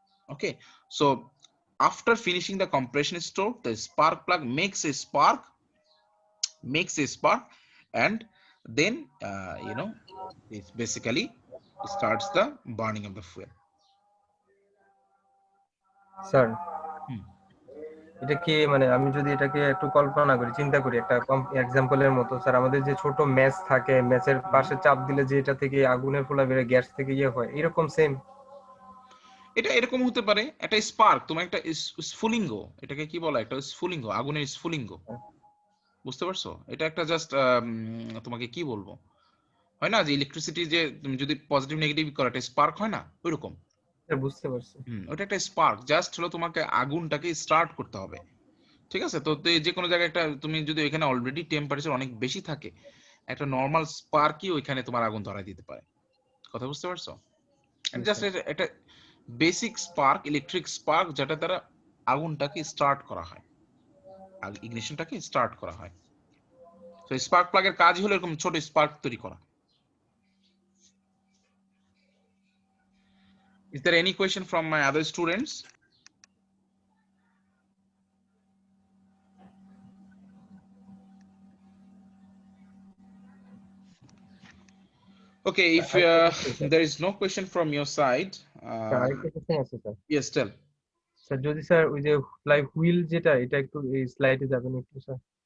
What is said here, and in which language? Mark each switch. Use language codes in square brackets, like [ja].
[en] Okay, so after finishing the compression stroke, the spark plug makes a spark, and then it basically starts the burning of the fuel. [bn] Sir, Hmm. এটা কি মানে আমি যদি এটাকে একটু কল্পনা করি, চিন্তা করি একটা এক্সাম্পলের মতো, স্যার আমাদের যে ছোট ম্যাচ থাকে, ম্যাচের পাশে চাপ দিলে যে এটা থেকে আগুনের ফোলা বের হয়, গ্যাস থেকে ইয়ে হয়, এরকম সেম? এটা এরকম হতে পারে, একটা স্পার্ক, তোমার একটা স্ফুলিঙ্গ, এটাকে কি বলা, একটা স্ফুলিঙ্গ, আগুনের স্ফুলিঙ্গ, বুঝতে পারছো? এটা একটা জাস্ট তোমাকে কি বলবো, হয় না যে ইলেকট্রিসিটি যে তুমি যদি পজিটিভ নেগেটিভ করো একটা স্পার্ক হয় না, ওইরকম। বুঝতে পারছি। ওটা একটা স্পার্ক, জাস্ট হলো তোমাকে আগুনটাকে স্টার্ট করতে হবে। ঠিক আছে, তো যে কোনো জায়গায় একটা তুমি যদি ওইখানে অলরেডি টেম্পারেচার অনেক বেশি থাকে, একটা নর্মাল স্পার্কই ওইখানে তোমার আগুন ধরায় দিতে পারে। কথা বুঝতে পারছো? জাস্ট একটা বেসিক স্পার্ক, ইলেকট্রিক স্পার্ক, যেটা দ্বারা আগুনটাকে স্টার্ট করা হয়, ইগনিশনটাকে স্টার্ট করা হয়। তো স্পার্ক প্লাগের কাজই হলো এরকম ছোট স্পার্ক তৈরি করা। [en] Is there any question from my other students? Okay, if there is no question from your side, [bn] আরেকটা কোশ্চেন আছে স্যার। [en] yes, tell. [bn] স্যার যদি স্যার ওই যে ফ্লাই হুইল যেটা, এটা একটু এই স্লাইডে যাবেন একটু স্যার।